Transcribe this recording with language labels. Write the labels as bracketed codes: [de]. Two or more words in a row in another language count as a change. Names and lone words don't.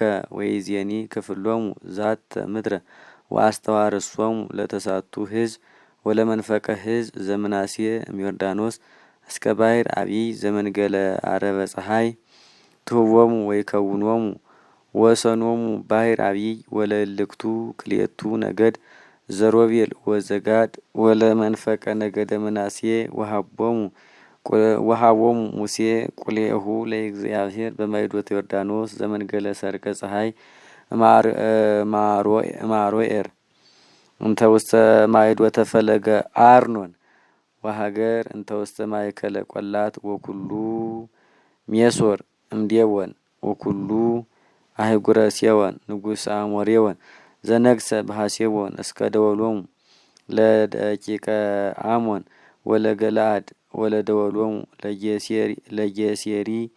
[gez] ወይዜኒ ክፍሎሙ ዛተ ምድረ ወአስተዋርሶሙ ለተሳቱ ሕዝብ ወለመንፈቀ ሕዝብ ዘምናሴ እምዮርዳኖስ እስከ ባሕር አቢይ ዘመንገለ አረበ ፀሐይ ትህቦሙ ወይከውኖሙ ወሰኖሙ ባሕር አቢይ ወለእልክቱ ክልኤቱ ነገድ ዘሮቤል ወዘጋድ ወለመንፈቀ ነገደ ምናሴ ወሃቦሙ ሙሴ ቁልኤሁ ለእግዚአብሔር በማይዶተ ዮርዳኖስ ዘመንገለ ሰርቀ ፀሐይ ማሮኤር እንተ ውስተ ማይዶተ ፈለገ አርኖን ወሀገር እንተ ውስተ ማእከለ ቆላት ወኩሉ ሜሶር እምዴወን ወኩሉ አህጉረ ሴወን ንጉሥ አሞሬወን ዘነግሰ በሐሴቦን እስከ ደወሎሙ ለደቂቀ አሞን ወለገለአድ ወለደወሎሙ ለጌሴሪ